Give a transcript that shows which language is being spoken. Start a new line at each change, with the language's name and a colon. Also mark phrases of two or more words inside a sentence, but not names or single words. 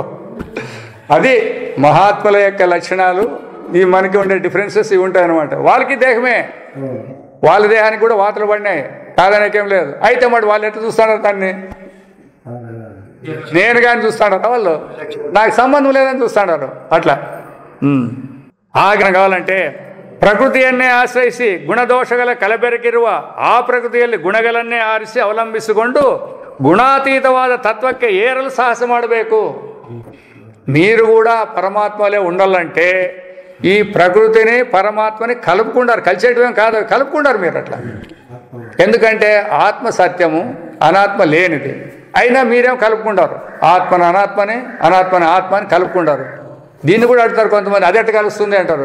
Telugu: అది మహాత్ముల యొక్క లక్షణాలు. ఈ మనకి ఉండే డిఫరెన్సెస్ ఇవి ఉంటాయి అన్నమాట. వాళ్ళకి దేహమే, వాళ్ళ దేహానికి కూడా వాతలు పడినాయి కాదనేకేం లేదు. అయితే మరి వాళ్ళు ఎట్లా చూస్తున్నారు దాన్ని? నేను కానీ చూస్తాడు వాళ్ళు, నాకు సంబంధం లేదని చూస్తాడారు అట్లా. ఆజ్ఞే కావాలంటే
Kannada: ಪ್ರಕೃತಿಯನ್ನೇ ಆಶ್ರಯಿಸಿ ಗುಣದೋಷಗಳ ಕಲಬೆರಕಿರುವ ಆ ಪ್ರಕೃತಿಯಲ್ಲಿ ಗುಣಗಳನ್ನೇ ಆರಿಸಿ ಅವಲಂಬಿಸಿಕೊಂಡು ಗುಣಾತೀತವಾದ ತತ್ವಕ್ಕೆ ಏರಲು ಸಾಹಸ ಮಾಡಬೇಕು.
Telugu: మీరు కూడా పరమాత్మలే ఉండాలంటే ఈ ప్రకృతిని పరమాత్మని కలుపుకుంటారు. కలిసేటివేం కాదు, కలుపుకుంటారు మీరు అట్లా. ఎందుకంటే ఆత్మ సత్యము, అనాత్మ లేనిది. అయినా మీరేం కలుపుకుంటారు. ఆత్మని అనాత్మని, అనాత్మని ఆత్మని కలుపుకుంటారు. దీన్ని కూడా అడుగుతారు కొంతమంది, అది ఎట్లా కలుస్తుంది అంటారు.